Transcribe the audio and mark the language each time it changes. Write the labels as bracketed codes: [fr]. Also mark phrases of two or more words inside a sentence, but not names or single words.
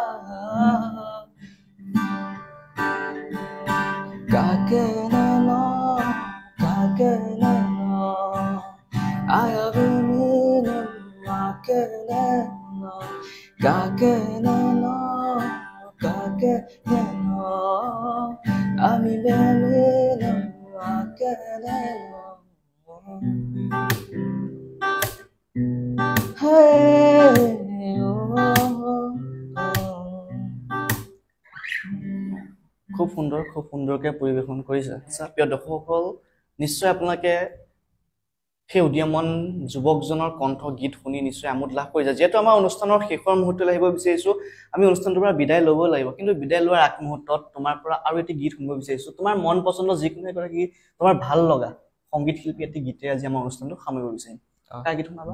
[as] Kakene no Ayabumine makene Kakene no Ami bemine makene no Hey খুব সুন্দৰকৈ পৰিৱেশন কৰিছে প্ৰিয় দৰ্শকসকল নিশ্চয় আপোনালোকে সেই উদীয়মান যুৱকজনৰ কণ্ঠ গীত শুনি নিশ্চয় আমোদ লাভ কৰিছে যেহেতু আমাৰ অনুষ্ঠানৰ শেষৰ মুহূৰ্তলৈ আহিব বিচাৰিছোঁ আমি অনুষ্ঠানটোৰ পৰা বিদায় ল'ব লাগিব কিন্তু বিদায় লোৱাৰ আগমুহূৰ্তত তোমাৰ পৰা আৰু এটি গীত শুনিব বিচাৰিছোঁ তোমাৰ মন পচন্দৰ যিকোনো এগৰাকী তোমাৰ ভাল লগা সংগীত শিল্পী এটি গীতে আজি আমাৰ অনুষ্ঠানটো সামৰিব বিচাৰিম কাৰ গীত শুনাবা